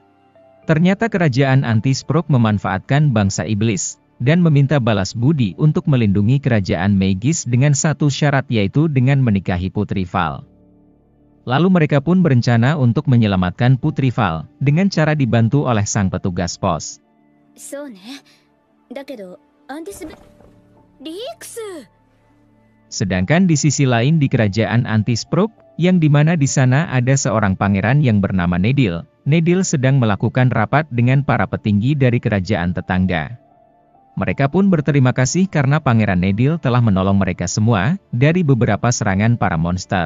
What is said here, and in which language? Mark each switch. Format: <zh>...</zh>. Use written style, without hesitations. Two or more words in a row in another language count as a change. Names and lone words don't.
<id>Ternyata kerajaan Antisprook memanfaatkan bangsa iblis, dan meminta balas budi untuk melindungi kerajaan Maegis dengan satu syarat yaitu dengan menikahi Putri Val. Lalu mereka pun berencana untuk menyelamatkan Putri Val, dengan cara dibantu oleh sang petugas pos.</id> <ja>そうねだけどアンティスリークス</ja> <id>Sedangkan di sisi lain di kerajaan Antisprook, yang dimana di sana ada seorang pangeran yang bernama Nedil. Nedil sedang melakukan rapat dengan para petinggi dari kerajaan tetangga. Mereka pun berterima kasih karena Pangeran Nedil telah menolong mereka semua dari beberapa serangan para monster.</id>